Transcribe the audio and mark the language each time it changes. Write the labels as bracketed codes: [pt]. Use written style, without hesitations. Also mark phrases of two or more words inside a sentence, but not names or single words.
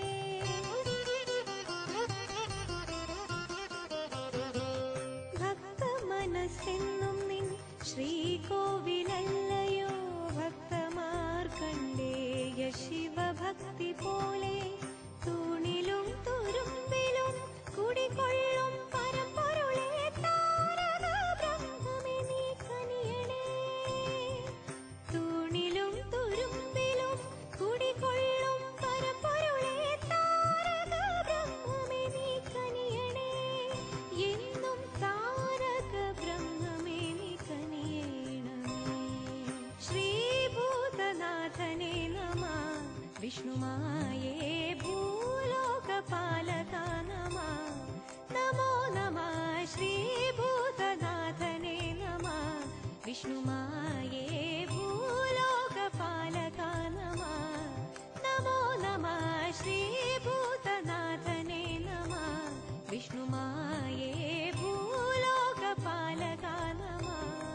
[ml] ഭക്തമനസ്സിന്നും നിൻ ശ്രീകോവിലല്ലയോ ഭക്തമാർക്കണ്ഡേയ ശിവഭക്തി പോലെ തൂണിലും തുരുമ്പിലും കുടികൊള്ളും പരമ്പരുളേ താരക ബ്രഹ്മമേ നീ കനിയണേ തൂണിലും തുരുമ്പിലും കുടികൊള്ളും പരമ്പൊരുളേ താരക ബ്രഹ്മമേ നീ കനിയണേ എന്നും താരക ബ്രഹ്മമേ നീ കനിയണമേ [sa] ശ്രീഭൂതനാഥനെ നമഃ വിഷ്ണുമായേ भूलोकपालका नमः नमो नमः श्रीभूतनाथने नमः विष्णुमाये भूलोकपालका नमः नमो नमः श्रीभूतनाथने नमः विष्णुमाये भूलोकपालका नमः